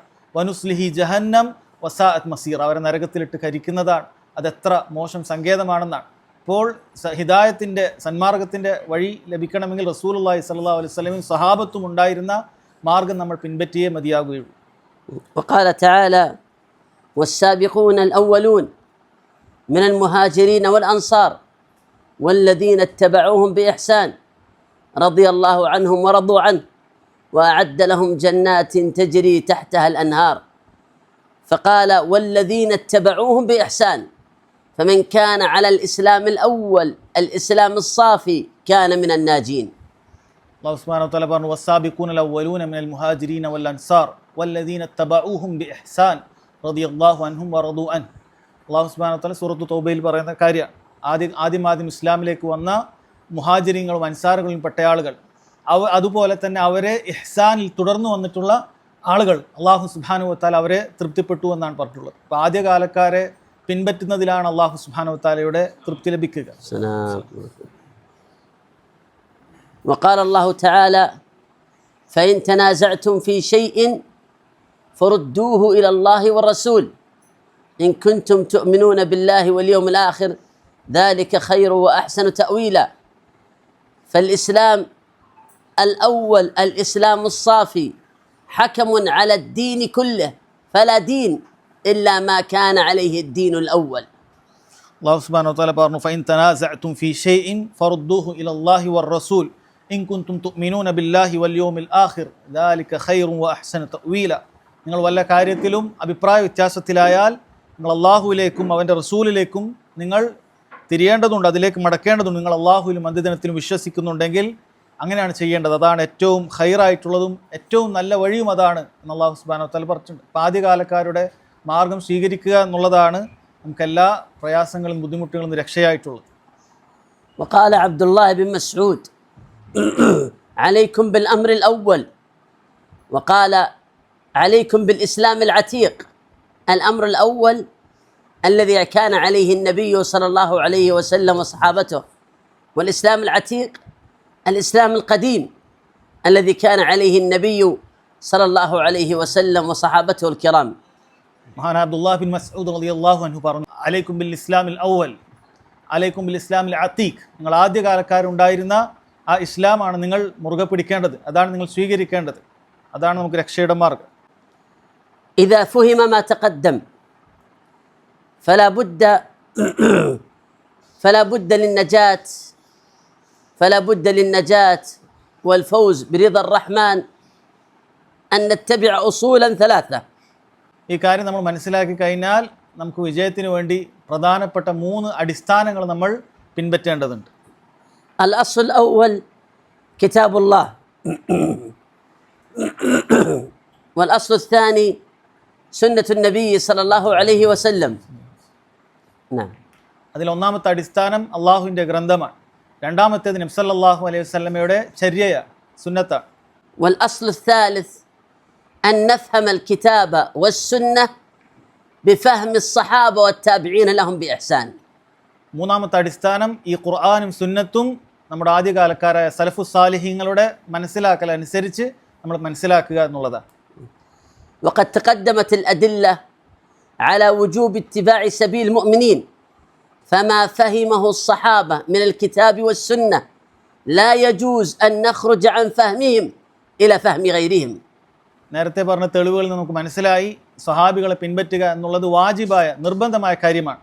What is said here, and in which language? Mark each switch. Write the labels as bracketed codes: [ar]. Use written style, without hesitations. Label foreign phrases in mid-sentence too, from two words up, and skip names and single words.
[ar] ونصله جهنم وساءت مصيرا, [ml] അവരെ നരകത്തിലിട്ട് കരിക്കുന്നതാണ്. അതെത്ര മോശം സങ്കേതമാണെന്നാണ്. അപ്പോൾ ഹിദായത്തിൻ്റെ, സന്മാർഗത്തിൻ്റെ വഴി ലഭിക്കണമെങ്കിൽ [ar] رسول الله صلى الله عليه وسلم [ml] സഹാബത്തും ഉണ്ടായിരുന്ന മാർഗം നമ്മൾ പിൻപറ്റിയേ മതിയാകുകയുള്ളൂ. [ar] وقال تعالى: والسابقون الأولون من المهاجرين والأنصار والذين اتبعوهم بإحسان رضي الله عنهم ورضوا عنه وأعد لهم جنات تجري تحتها الأنهار. فقال: والذين اتبعوهم بإحسان، فمن كان على الإسلام الأول الإسلام الصافي كان من الناجين. الله سبحانه وتعالى പറഞ്ഞു: والسابقون الأولون من المهاجرين والأنصار والذين اتبعوهم بإحسان رضي الله عنهم ورضوا عنه. الله سبحانه وتعالى [ml] സൂറത്തു തൗബയിൽ പറയുന്ന കാര്യമാണ്. ആദ്യം ഇസ്ലാമിലേക്ക് വന്ന മുഹാജിരീങ്ങളും അൻസാറുകളും പെട്ട ആളുകൾ, അതുപോലെ തന്നെ അവരെ ഇഹ്സാനിൽ തുടർന്നു വന്നിട്ടുള്ള ആളുകൾ [ar] الله سبحانه وتعالى [ml] അവരെ തൃപ്തിപ്പെട്ടു എന്നാണ് പറഞ്ഞിട്ടുള്ളത്. അപ്പോൾ ആദ്യകാലക്കാരെ പിൻപറ്റുന്നതിലാണ് [ar] الله سبحانه وتعالى [ml] തൃപ്തി ലഭിക്കുക. [ar] وقال الله تعالى: فإن تنازعتم في شيء فردوه إلى الله والرسول إن كنتم تؤمنون بالله واليوم الآخر ذلك خير وأحسن تأويلا. فالإسلام الأول الإسلام الصافي حكم على الدين كله، فلا دين إلا ما كان عليه الدين الأول. الله سبحانه وتعالى പറഞ്ഞു: فإن تنازعتم في شيء فردوه إلى الله والرسول إن كنتم تؤمنون بالله واليوم الآخر ذلك خير وأحسن تأويلا. [ml] നിങ്ങൾ വല്ല കാര്യത്തിലും അഭിപ്രായ വ്യത്യാസത്തിലായാൽ നിങ്ങൾ അല്ലാഹുവിലേക്കും അവൻ്റെ റസൂലിലേക്കും നിങ്ങൾ തിരിയേണ്ടതുണ്ട്, അതിലേക്ക് മടക്കേണ്ടതുണ്ട്. നിങ്ങൾ അല്ലാഹുവിലും അന്ത്യദിനത്തിലും വിശ്വസിക്കുന്നുണ്ടെങ്കിൽ അങ്ങനെയാണ് ചെയ്യേണ്ടത്. അതാണ് ഏറ്റവും ഖൈറായിട്ടുള്ളതും ഏറ്റവും നല്ല വഴിയും അതാണ് എന്ന് [ar] الله سبحانه وتعالى [ml] പറഞ്ഞിട്ടുണ്ട്. അപ്പോൾ ആദ്യകാലക്കാരുടെ മാർഗം സ്വീകരിക്കുക എന്നുള്ളതാണ് നമുക്കെല്ലാ പ്രയാസങ്ങളും ബുദ്ധിമുട്ടുകളും രക്ഷയായിട്ടുള്ളത്. [ar] وقال عبد الله بن مسعود: عليكم بالأمر الأول. وقال: عليكم بالإسلام العتيق. الأمر الأول الذي كان عليه النبي صلى الله عليه وسلم وصحابته، والإسلام العتيق الإسلام القديم الذي كان عليه النبي صلى الله عليه وسلم وصحابته الكرام. മഹാനായ عبد الله بن مسعود رضي الله عنه പറഞ്ഞു: عليكم بالإسلام الأول عليكم بالإسلام العتيق. [ml] നിങ്ങൾ ആദ്യകാലക്കാരുണ്ടായിരുന്ന ആ ഇസ്ലാമാണ് നിങ്ങൾ മുറുകെ പിടിക്കേണ്ടത്, അതാണ് നിങ്ങൾ സ്വീകരിക്കേണ്ടത്, അതാണ് നമുക്ക് രക്ഷയുടെ മാർഗം. [ar] إذا فهم ما تقدم فلا بد للنجاة والفوز برضا الرحمن أن نتبع أصولا ثلاثة. [ml] ഈ കാര്യം നമ്മൾ മനസ്സിലാക്കി കഴിഞ്ഞാൽ നമുക്ക് വിജയത്തിന് വേണ്ടി പ്രധാനപ്പെട്ട 3 അടിസ്ഥാനങ്ങൾ നമ്മൾ പിൻപറ്റേണ്ടതുണ്ട്. [ar] الأصل الأول كتاب الله والأصل الثاني سنة النبي صلى الله عليه وسلم. نعم. [ml] അതിൽ ഒന്നാമത്തെ അടിസ്ഥാനം അല്ലാഹുവിൻ്റെ ഗ്രന്ഥമാണ്. രണ്ടാമത്തേത് [ar] النبي صلى الله عليه وسلم [ml] ചര്യയാണ്, സുന്നത്താണ്. [ar] والأصل الثالث أن نفهم الكتاب والسنة بفهم الصحابة والتابعين لهم بإحسان. [ml] മൂന്നാമത്തെ അടിസ്ഥാനം ഈ ഖുർആനും സുന്നത്തും നമ്മുടെ ആദ്യകാലക്കാരായ സലഫു സാലിഹീങ്ങളുടെ മനസ്സിലാക്കൽ അനുസരിച്ച് നമ്മൾ മനസ്സിലാക്കുക എന്നുള്ളതാണ്. [ar] وقد تقدمت الأدلة على وجوب اتباع سبيل المؤمنين، فما فهمه الصحابة من الكتاب والسنة لا يجوز أن نخرج عن فهمهم إلى فهم غيرهم. [ml] നേരത്തെ പറഞ്ഞ തെളിവുകളിൽ നമുക്ക് മനസ്സിലായി സ്വഹാബികളെ പിൻപറ്റുക എന്നുള്ളത് വാജിബായ നിർബന്ധമായ കാര്യമാണ്.